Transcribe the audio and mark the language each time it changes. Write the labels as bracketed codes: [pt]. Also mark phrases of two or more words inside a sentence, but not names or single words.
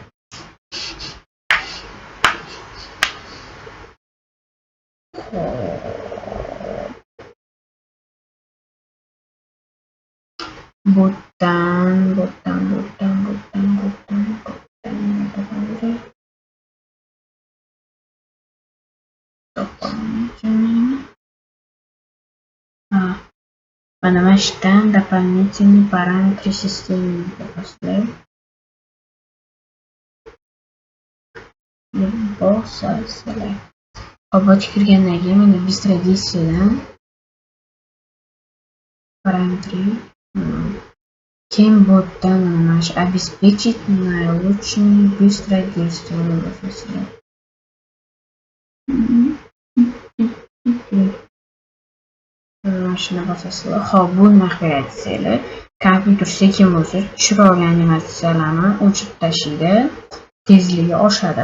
[uz] Botdan. Mana shundan [ru] дополнительные параметры системы [uz] bosasizlar. Bosasizlar. Ochib kirgandan keyin mana [ru] быстродействиеdan параметры [uz] keyin botdan mana shu [ru] обеспечить наилучшее быстродействие [uz] bosasizlar. Shuni bosasizlar. Xo'p, bu nima qiladi desanglar, kompyuter sekin bo'lsa, chiroyli animatsiyalarni o'chirib tashlaydi, tezligi oshadi.